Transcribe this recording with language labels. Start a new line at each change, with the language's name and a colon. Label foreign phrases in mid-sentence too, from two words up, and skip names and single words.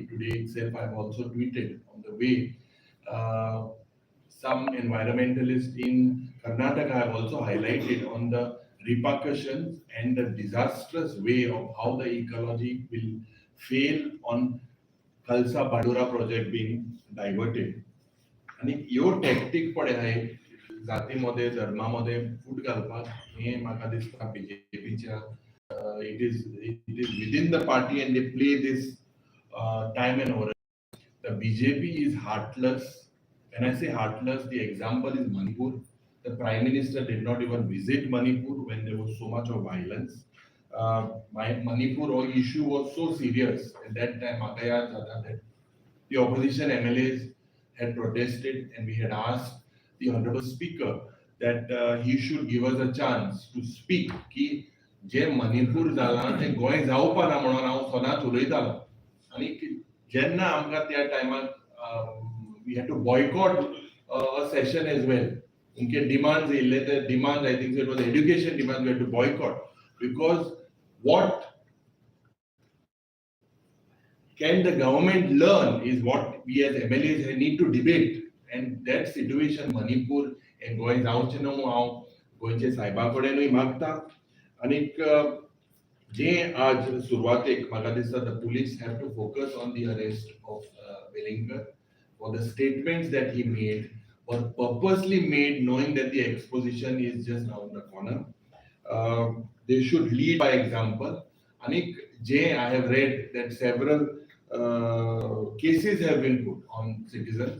English: Today itself I have also tweeted on the way some environmentalists in Karnataka have also highlighted on the repercussions and the disastrous way of how the ecology will fail on Khalsa Badura project being diverted. And your tactic
Konkani: पडे आहे जातीमध्ये धर्मामध्ये फूट घालपाक हे म्हाका दिसता बीजेपीच्या
English: it is within the party and they play this time and over. The BJP is heartless. When I say heartless, the example is Manipur. The Prime Minister did not even visit Manipur when there was so much of violence. Manipur issue was so serious at that time that the opposition MLAs had protested and we had asked the Honorable Speaker that he should give us a chance to speak
Konkani: की जे मणिपूर जाला ते गोंय जावपा ना म्हणून हांव सदांच उलयतालो आनी जेन्ना आमकां त्या टायमार
English: we had to boycott a session as well. उनके demands
Konkani: येयले ते
English: demands I think it was education demands we had to boycott because what can the government learn is what we as MLAs need to debate. And that situation Manipur and
Konkani: गोंय जावचें न्हू हांव गोंयचे सायबा कडेनूय मागता आनीक जे आज सुरवातेक म्हाका दिसता
English: the police have to focus on the arrest of Velinker for the statements that he made were purposely made knowing that the exposition is just around the corner. They should lead by example. Anik J, I have read that several cases have been put on citizens.